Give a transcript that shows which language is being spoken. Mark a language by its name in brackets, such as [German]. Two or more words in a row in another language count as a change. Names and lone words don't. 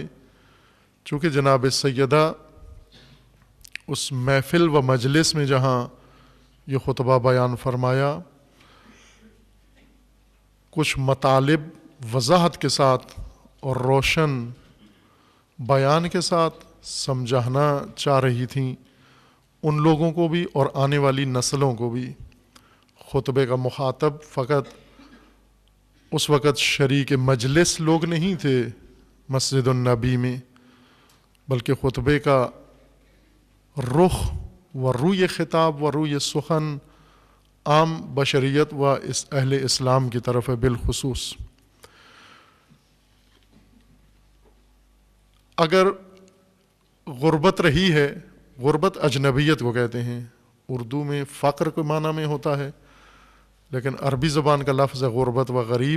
[Urdu] چونکہ جناب سیدہ اس محفل و مجلس میں جہاں یہ خطبہ بیان فرمایا، کچھ مطالب وضاحت کے ساتھ اور روشن بیان کے ساتھ سمجھانا چاہ رہی تھیں ان لوگوں کو بھی اور آنے والی نسلوں کو بھی۔ خطبے کا مخاطب فقط اس وقت شریک مجلس لوگ نہیں تھے مسجد النبی میں، بلکہ خطبے کا رخ و روی خطاب و روی سخن عام بشریت و اہل اسلام کی طرف ہے بالخصوص۔ اگر غربت رہی ہے، غربت اجنبیت کو کہتے ہیں، اردو میں فقر کے معنی میں ہوتا ہے، لیکن عربی زبان کا لفظ ہے غربت و غریب۔